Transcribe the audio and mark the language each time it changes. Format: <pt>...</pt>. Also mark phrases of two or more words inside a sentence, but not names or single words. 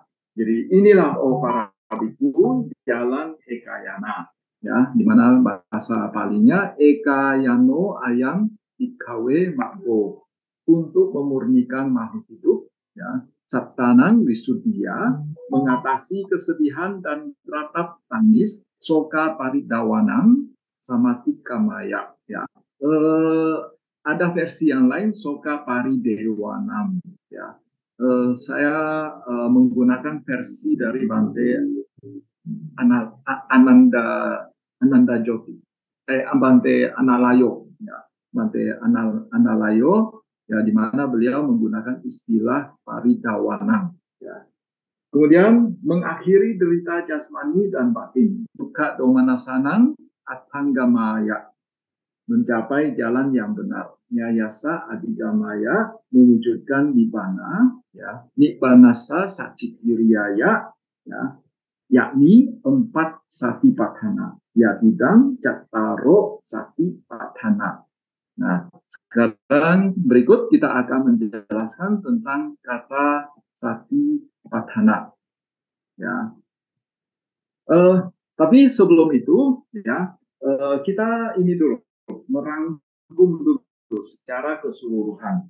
<id>Jadi inilah para biku jalan ekayana. Ya, di mana bahasa Palinya</id> <pi>ekayano ayam ikawe makbo,</pi> <id>untuk memurnikan makhluk hidup. Ya,</id> <pi>Saptanang Wisuddhiya,</pi> <id>mengatasi kesedihan dan ratap tangis,</id> <pi>soka paridawanang, samatika maya.</pi> <id>Ya. Ada versi yang lain,</id> <pi>soka paridewanam.</pi> <id>Ya. Saya menggunakan versi dari Bante Ananda Joti, Bante Analayo. Ya. Bante Analayo, ya, di mana beliau menggunakan istilah paridawanang. Ya. Kemudian mengakhiri derita jasmani dan batin,</id> <pi>dukkha domanasanang atanggamaya,</pi> <id>mencapai jalan yang benar,</id> <pi>nyayasa adigamaya,</pi> <id>mewujudkan nibbana, ya,</id> <pi>nibbanasa sacikiriaya,</pi> <id>ya, yakni 4 satipatthana,</id> <pi>yatidang cattaro satipatthana.</pi> <id>Nah, sekarang berikut kita akan menjelaskan tentang kata satipatthana. Ya, tapi sebelum itu, ya, kita ini dulu merangkum dulu secara keseluruhan.</id>